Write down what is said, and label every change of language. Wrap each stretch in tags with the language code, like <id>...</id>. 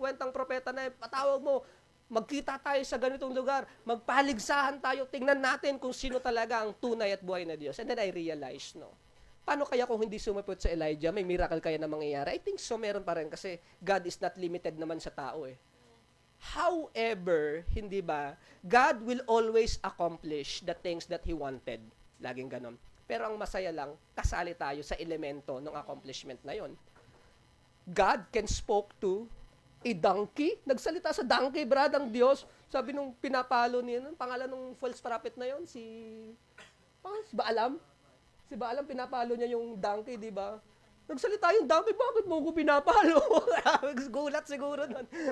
<tl>propeta na yan, patawag mo, magkita tayo sa ganitong lugar, magpaligsahan tayo, tingnan natin kung sino talaga ang tunay at buhay na Diyos.</tl> <en>And then I realized,</en> <tl>no, paano kaya kung hindi sumipot sa Elijah, may miracle kaya na mangyayari?</tl> <en>I think so,</en> <tl>meron pa rin, kasi</tl> <en>God is not limited</en> <tl>naman sa tao However, hindi ba,</tl> <en>God will always accomplish the things that He wanted.</en> <tl>Laging ganon. Pero ang masaya lang, kasali tayo sa elemento ng accomplishment na yon.</tl> <en>God can spoke to a donkey.</en> <tl>Nagsalita sa donkey, brad, ang Diyos. Sabi nung pinapalo niya, pangalan ng false prophet na yon, si Baalam. Si Baalam, pinapalo niya yung donkey, di ba? Nagsalita yung donkey, bakit mo ko pinapalo? Gulat siguro nun.</tl>